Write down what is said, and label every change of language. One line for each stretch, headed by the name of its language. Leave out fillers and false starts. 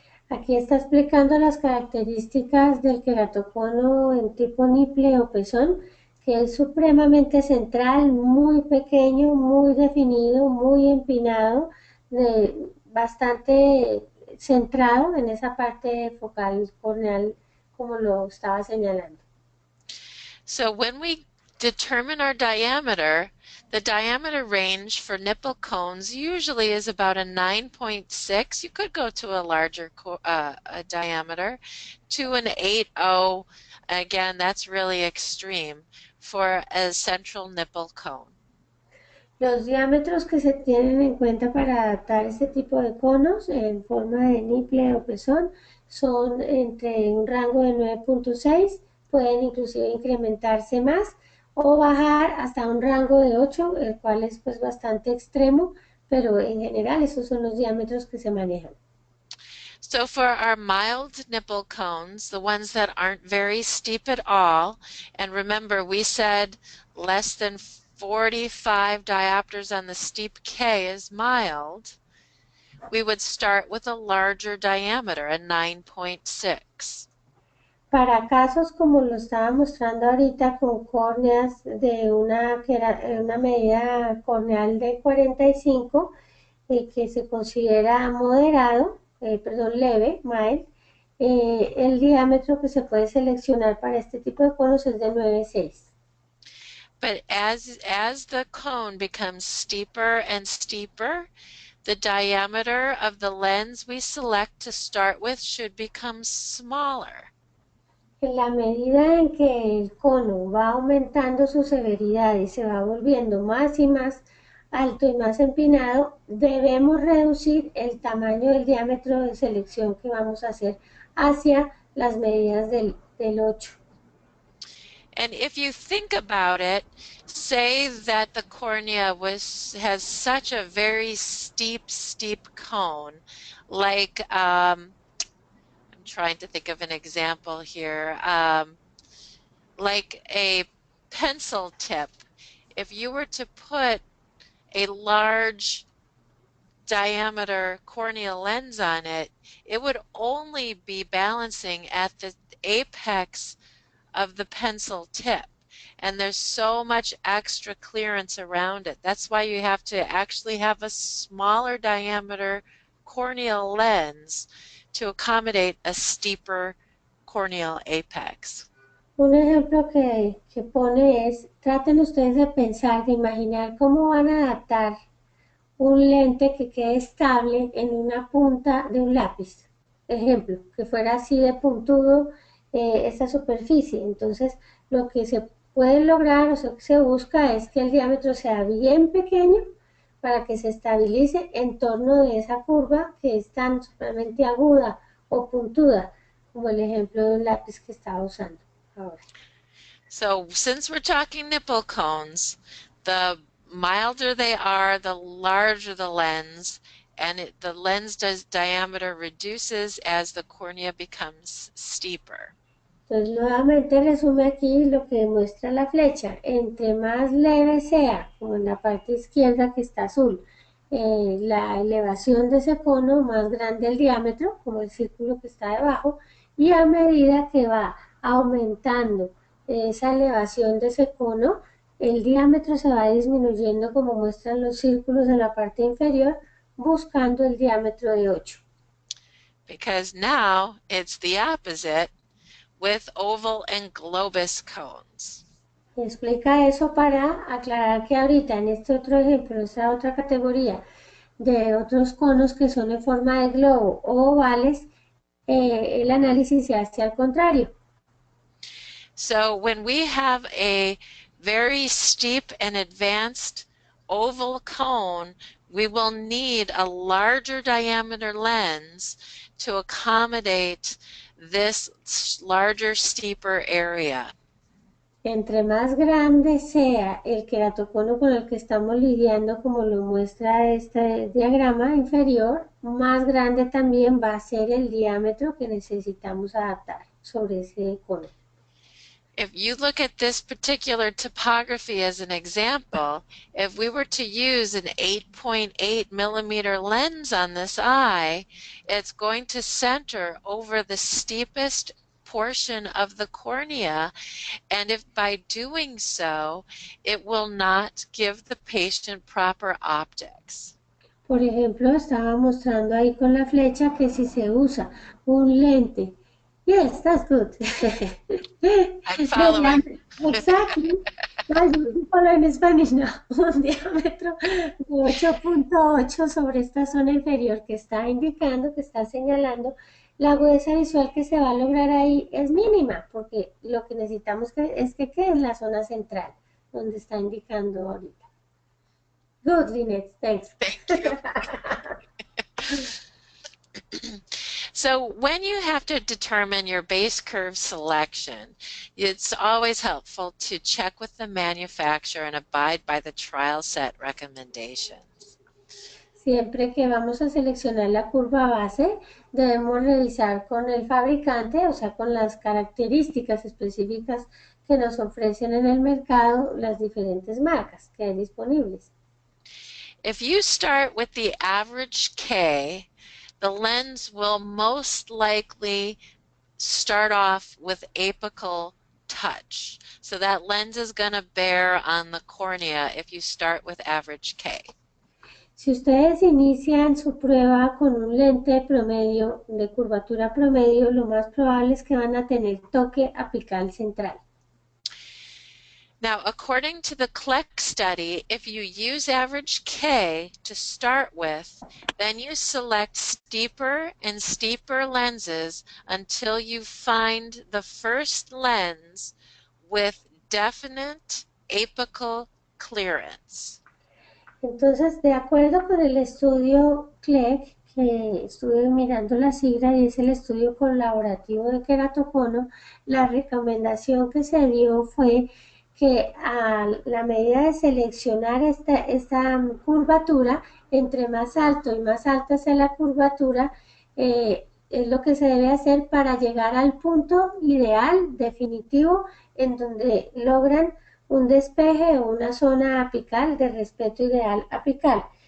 Spanish: Aquí está explicando las características del queratocono en tipo nipple o pezón, que es supremamente central, muy pequeño, muy definido, muy empinado, bastante centrado en esa parte focal corneal, como lo estaba señalando.
English: So when we determine our diameter, the diameter range for nipple cones usually is about a 9.6. You could go to a larger a diameter, to an 8.0. Again, that's really extreme for a central nipple cone.
Spanish: Los diámetros que se tienen en cuenta para adaptar este tipo de conos en forma de nipple o pezón son entre un rango de 9.6, pueden inclusive incrementarse más o bajar hasta un rango de 8, el cual es pues bastante extremo, pero en general esos son los diámetros que se manejan.
English: So for our mild nipple cones, the ones that aren't very steep at all, and remember we said less than 45 diopters on the steep K is mild, we would start with a larger diameter, a 9.6.
Spanish: Para casos como lo estaba mostrando ahorita con córneas de una medida corneal de 45, que se considera moderado, perdón, leve, mild, el diámetro que se puede seleccionar para este tipo de conos es de 9.6.
English: But as the cone becomes steeper and steeper, the diameter of the lens we select to start with should become smaller.
Spanish: En la medida en que el cono va aumentando su severidad y se va volviendo más y más alto y más empinado, debemos reducir el tamaño del diámetro de selección que vamos a hacer hacia las medidas del 8.
English: And if you think about it, say that the cornea has such a very steep cone, like I'm trying to think of an example here, like a pencil tip. If you were to put a large diameter corneal lens on it, it would only be balancing at the apex of the pencil tip, and there's so much extra clearance around it. That's why you have to actually have a smaller diameter corneal lens to accommodate a steeper corneal apex.
Spanish: Un ejemplo que pone es, traten ustedes de pensar, de imaginar cómo van a adaptar un lente que quede estable en una punta de un lápiz. Ejemplo, que fuera así de puntudo esta superficie. Entonces, lo que se puede lograr, o sea, que se busca es que el diámetro sea bien pequeño para que se estabilice en torno de esa curva que es tan supremamente aguda o puntuda, como el ejemplo de un lápiz que estaba usando ahora.
English: So since we're talking nipple cones, the milder they are, the larger the lens, and the lens diameter reduces as the cornea becomes steeper.
Spanish: Entonces, nuevamente resume aquí lo que demuestra la flecha. Entre más leve sea, como en la parte izquierda que está azul, la elevación de ese cono, más grande el diámetro, como el círculo que está debajo, y a medida que va aumentando esa elevación de ese cono, el diámetro se va disminuyendo como muestran los círculos en la parte inferior, buscando el diámetro de 8.
English: Because now it's the opposite with oval and globus cones.
Spanish: Explica eso para aclarar que ahorita en este otro ejemplo, en esta otra categoría de otros conos que son en forma de globo o ovales, el análisis se hace al contrario.
English: So when we have a very steep and advanced oval cone, we will need a larger diameter lens to accommodate this larger, steeper area.
Spanish: Entre más grande sea el queratocono con el que estamos lidiando, como lo muestra este diagrama inferior, más grande también va a ser el diámetro que necesitamos adaptar sobre ese cono.
English: If you look at this particular topography as an example, if we were to use an 8.8 millimeter lens on this eye, it's going to center over the steepest portion of the cornea, and if by doing so, it will not give the patient proper optics.
Spanish: Por ejemplo, estaba mostrando ahí con la flecha que si se usa un lente.
English: Yes, that's good. I'm following. Exactly. Well, you follow in Spanish now.
Spanish: Un diámetro de 8.8 sobre esta zona inferior que está indicando, que está señalando, la agudeza visual que se va a lograr ahí es mínima, porque lo que necesitamos es que quede en la zona central, donde está indicando ahorita.
English: Good, Lynette, thanks. Thank you. So when you have to determine your base curve selection, it's always helpful to check with the manufacturer and abide by the trial set recommendations.
Spanish: Siempre que vamos a seleccionar la curva base, debemos revisar con el fabricante, o sea, con las características específicas que nos ofrecen en el mercado las diferentes marcas que hay disponibles.
English: If you start with the average K, the lens will most likely start off with apical touch. So that lens is going to bear on the cornea if you start with average K.
Spanish: Si ustedes inician su prueba con un lente promedio, de curvatura promedio, lo más probable es que van a tener toque apical central.
English: Now, according to the CLEC study, if you use average K to start with, then you select steeper and steeper lenses until you find the first lens with definite apical clearance.
Spanish: Entonces, de acuerdo con el estudio CLEC, que estuve mirando la sigla y es el estudio colaborativo de queratocono, la recomendación que se dio fue que a la medida de seleccionar esta curvatura, entre más alto y más alta sea la curvatura, es lo que se debe hacer para llegar al punto ideal, definitivo, en donde logran un despeje o una zona apical de respeto ideal apical.